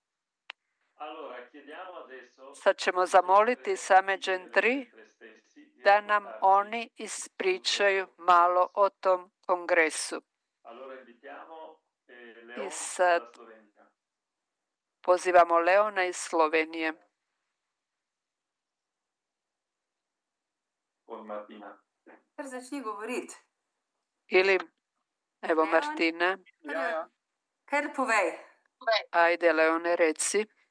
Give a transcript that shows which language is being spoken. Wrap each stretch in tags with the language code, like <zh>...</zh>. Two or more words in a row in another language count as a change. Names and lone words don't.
<hr>Sad ćemo zamoliti same Gen 3 da nam oni ispričaju malo o tom kongresu. I sad pozivamo Leona iz Slovenije.</hr> <sl>Kar začni govoriti.</sl> <hr>Ili, evo Martina.</hr> <sl>Kar povej.</sl> <hr>Ajde, Leone, reci.</hr>